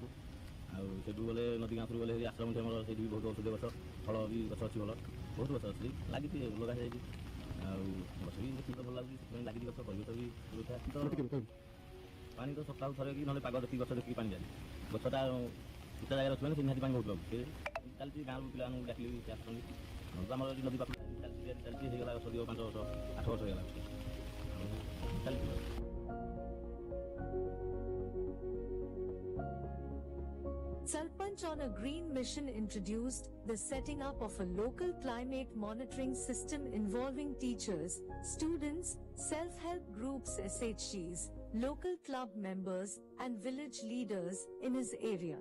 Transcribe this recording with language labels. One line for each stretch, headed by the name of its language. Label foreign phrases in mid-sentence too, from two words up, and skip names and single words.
Odia: ଆଉ ସେଠୁ ଗଲେ ନଦୀ ଗାଁରୁ ଗଲେ ଆଶ୍ରମ ଆମର ସେଇଠି ବି ବହୁତ ଔଷଧୀୟ ଗଛ ଫଳ ବି ଗଛ ଅଛି ଭଲ ବହୁତ ଗଛ ଅଛି ଲାଗିଛି ଲଗା ହେଇଯାଇଛି ଆଉ ଗଛ ବି ଦେଖିବାକୁ ଭଲ ଲାଗୁଛି ସେଥିପାଇଁ ଲାଗିଛି ଗଛ ପରିବେଶ ବି ସୁରକ୍ଷା ପାଣି ତ ସପ୍ତାହକୁ ଥରେ କି ନହେଲେ ପାଗ ଦେଖିକି ଗଛ ଦେଖିକି ପାଣି ଯାଏ ଗଛଟା ଉଚ୍ଚା ଜାଗାରେ ଅଛି ମାନେ ସେ ନିହାତି ପାଣି ବହୁତ ଲାଗୁଛି ସେ ଚାଲିଛି ଗାଁରୁ ପିଲାମାନଙ୍କୁ ଡାକିଲି ସେ ଆସୁଛନ୍ତି ଆମର ଏଠି ନଦୀ ପାଖକୁ ଚାଲିଛି ହେଇଗଲା 5 ବର୍ଷ 8 ବର୍ଷ ହେଇଗଲା ଚାଲିଛି
English: Sarpanch on a green mission introduced the setting up of a local climate monitoring system involving teachers, students, self-help groups SHGs, local club members and village leaders in his area.